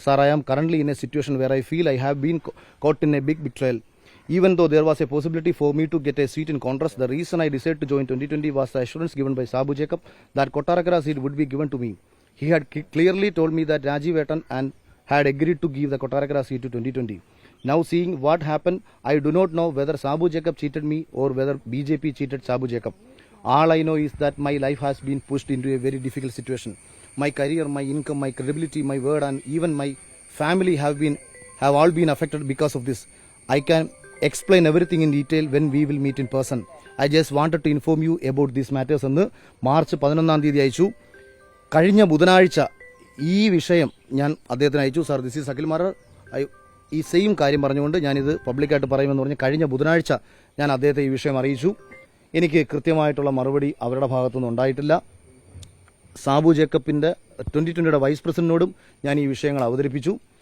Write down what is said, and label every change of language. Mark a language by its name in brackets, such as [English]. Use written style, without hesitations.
[English] Sir, I am currently in a situation where I feel I have been caught in a big betrayal. Even though there was a possibility for me to get a seat in Congress, the reason I decided to join 2020 was the assurance given by Sabu Jacob that Kottarakara seat would be given to me. He had clearly told me that Rajiv Etan and had agreed to give the Kottarakara seat to 2020. Now seeing what happened, I do not know whether Sabu Jacob cheated me or whether BJP cheated Sabu Jacob. All I know is that my life has been pushed into a very difficult situation. My career, my income, my credibility, my word and even my family have all been affected because of this. I can explain everything in detail when we will meet in person. I just wanted to inform you about these matters [Malayalam] എന്ന് March 11-ാം തീയതി അയച്ചു. കഴിഞ്ഞ ബുധനാഴ്ച ഈ വിഷയം ഞാൻ അദ്ദേഹത്തിന് അയച്ചു. സാർ, [English] this is Akhil Marar, [Malayalam] ഈ സെയിം കാര്യം പറഞ്ഞുകൊണ്ട് ഞാനിത് പബ്ലിക്കായിട്ട് പറയുമെന്ന് പറഞ്ഞ് കഴിഞ്ഞ ബുധനാഴ്ച ഞാൻ അദ്ദേഹത്തെ ഈ വിഷയം അറിയിച്ചു. എനിക്ക് കൃത്യമായിട്ടുള്ള മറുപടി അവരുടെ ഭാഗത്തുനിന്ന് ഉണ്ടായിട്ടില്ല. സാബു ജേക്കബിന്റെ 2020 വൈസ് പ്രസിഡന്റിനോടും ഞാൻ ഈ വിഷയങ്ങൾ അവതരിപ്പിച്ചു.